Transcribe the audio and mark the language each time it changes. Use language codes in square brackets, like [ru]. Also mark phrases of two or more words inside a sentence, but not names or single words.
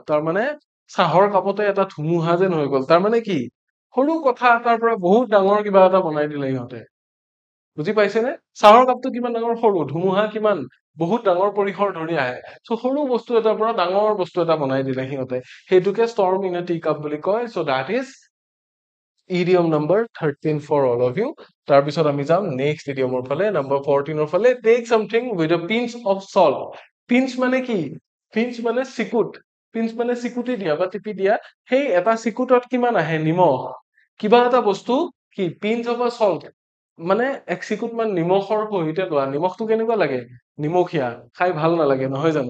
[as] তাৰ মানে চাহৰ কাপতে এটা ধুমুহা যেন হৈ গ'ল। তাৰ মানে কি সৰু কথা এটাৰ পৰা বহুত ডাঙৰ কিবা এটা বনাই দিলে সিহঁতে। বুজি পাইছেনে? চাহৰ কাপটো কিমান ডাঙৰ? সৰু। ধুমুহা কিমান বহুত ডাঙৰ পৰিসৰ ধৰি আহে। চ' সৰু বস্তু এটাৰ পৰা ডাঙৰ বস্তু এটা বনাই দিলে সিহঁতে, সেইটোকে [en] storm in a tea cup [as] বুলি কয়। [en] So that is idiom number 13 for all of you. [as] তাৰপিছত আমি যাম নেক্সট ইডিয়মৰ ফালে, নাম্বাৰ 14ৰ ফালে। [en] Take something with a pinch of salt. [as] পিঞ্চ মানে কি? পিঞ্চ মানে চিকুট। পিঞ্চ মানে চিকুটি দিয়া বা টিপি দিয়া। সেই এটা চিকুটত কিমান আহে? নিমখ। কিবা এটা বস্তু কি [en] pinch of a salt [as] মানে এক চিকুট মান নিমখৰ সহিতে লোৱা। নিমখটো কেনেকুৱা লাগে? নিমখীয়া, খাই ভাল নালাগে, নহয় জানো?